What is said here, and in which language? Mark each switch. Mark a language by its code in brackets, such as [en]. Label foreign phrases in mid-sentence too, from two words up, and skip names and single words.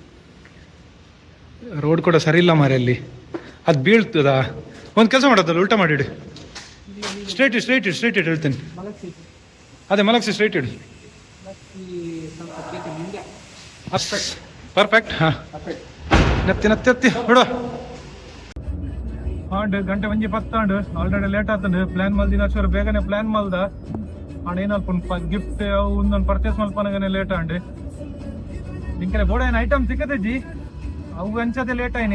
[kn] ರೋಡ್ ಕೂಡ ಸರಿ ಇಲ್ಲ ಮಾರೆ ಅಲ್ಲಿ, ಅದು ಬೀಳ್ತದಾ? ಒಂದು ಕೆಲಸ ಮಾಡೋದಲ್ಲ, ಉಲ್ಟಾ ಮಾಡಿಡು. ಸ್ಟ್ರೈಟ್ ಇಡು ಹೇಳ್ತೇನೆ. ಅದೇ ಮಲಗಿಸಿ ಸ್ಟ್ರೈಟ್ ಇಡು. ಪರ್ಫೆಕ್ಟ್. ಹಾಂ, [tcy] ನತ್ತಿ ಬಿಡು. ಹಾಂಡ್ ಗಂಟೆ ಒಂಜಿ 10 [en] already late [tcy] ಆಗ್ತದೆ. ಪ್ಲಾನ್ ಮಲ್ದಿನ ಅಷ್ಟು ಬೇಗನೆ ಪ್ಲಾನ್ ಮಲ್ದ ಆಂಡ್ ಏನಲ್ಪ ಗಿಫ್ಟ್ ಅವು ಒಂದೊಂದು ಪರ್ಚೇಸ್ ಮಲ್ಪನಾಗನೆ ಲೇಟ್ ಆಂಡ್ ನಿಂಕರೆ ಬೋಡ ಏನು ಐಟಮ್ ಸಿಕ್ಕತಜ್ಜಿ ಅವು ಅಂಚದೆ ಲೇಟ್ ಆಯ್ನಿ.